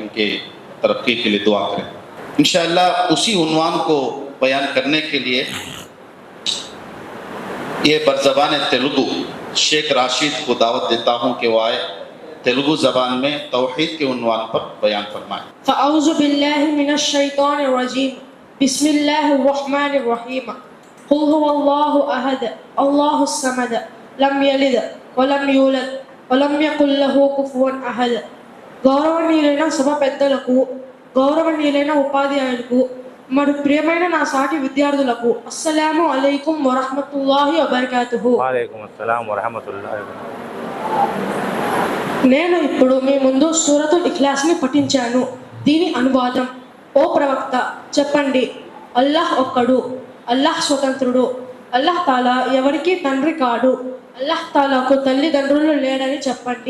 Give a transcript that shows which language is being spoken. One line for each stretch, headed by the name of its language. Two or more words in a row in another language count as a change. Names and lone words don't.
Urdu: ان کی ترقی کے لیے دعا کریں. انشاءاللہ اسی عنوان کو بیان کرنے کے لیے یہ برزبان تیلگو شیخ راشد کو دعوت دیتا ہوں کہ وہ آئے تیلگو زبان میں توحید کے عنوان پر بیان فرمائیں.
Arabic: فاعوذ باللہ من الشیطان الرجیم. بسم اللہ الرحمن الرحیم. قل هو اللہ احد اللہ الصمد لم یلد ولم یولد ولم یکن لہ کفوا احد.
Telugu: గౌరవనీయులైన సభ పెద్దలకు, గౌరవనీయులైన ఉపాధ్యాయులకు మరియు ప్రియమైన నా సాటి విద్యార్థులకు
Arabic: السلام عليكم ورحمة الله وبركاته. وعلیکم السلام ورحمۃ اللہ وبرکاتہ.
Telugu: నేను ఇప్పుడు మీ ముందు సూరతుల్ ఇఖ్లాస్ని పఠించాను. దీని అనువాదం: ఓ ప్రవక్త, చెప్పండి, అల్లాహ్ ఒక్కడు, అల్లాహ్ స్వతంత్రుడు, అల్లాహ్ తాలా ఎవరికీ తండ్రి కాడు. అల్లాహ్ తాలాకు తల్లిదండ్రులు లేరని చెప్పండి.